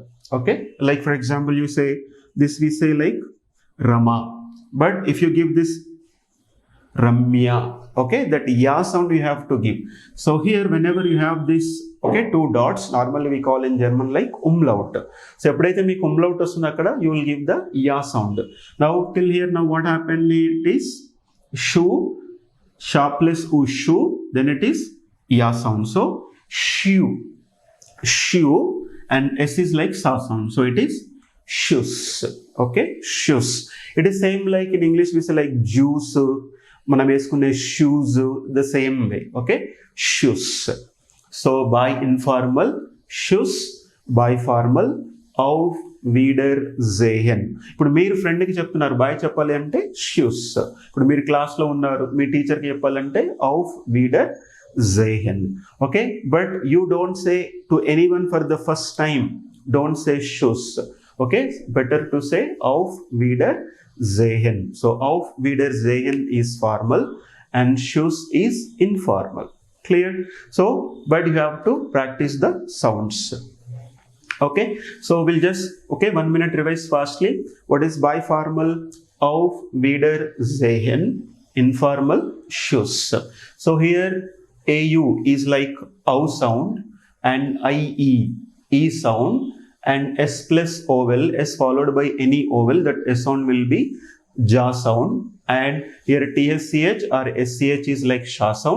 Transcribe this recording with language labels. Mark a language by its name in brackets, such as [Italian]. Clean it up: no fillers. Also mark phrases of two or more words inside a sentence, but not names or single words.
[English] Okay, like for example, you say this, we say like Rama, but if you give this Ramya, okay, that ya sound you have to give. So here whenever you have this, okay, two dots, normally we call in German like umlaut. So [Telugu] ఎప్పుడైతే మీకు umlaut వస్తుందో అక్కడ [English] you will give the ya sound. Now till here, now what happened, it is shu, sha plus u, shu, then it is ya sound. So shu, shu, and s is like sa sound, so it is shus. Okay, shus. It is same like in English we say like juice, [Telugu] మనం వేసుకునే షూస్, [English] the same way. Okay, Tschüss. So by informal Tschüss, by formal [German] auf wiedersehen. [Telugu] ఇప్పుడు మీరు ఫ్రెండ్కి చెప్తున్నారు బాయ్ చెప్పాలి అంటే షూస్. ఇప్పుడు మీరు క్లాస్లో ఉన్నారు, మీ టీచర్కి చెప్పాలంటే [German] auf wiedersehen. [English] Okay, but you don't say to anyone for the first time, don't say Tschüss. Okay, better to say [German] auf wiedersehen. [English] So [German] auf wiedersehen [English] is formal and Schuss is informal. Clear? So but you have to practice the sounds. Okay, so we'll just 1 minute revise fastly. What is biformal? [German] Auf wiedersehen, informal Schuss. [English] So here AU is like OW sound and IE, E sound, and S plus vowel, S followed by any vowel, that S sound will be ja sound. And here TSCH or SCH is like sha sound.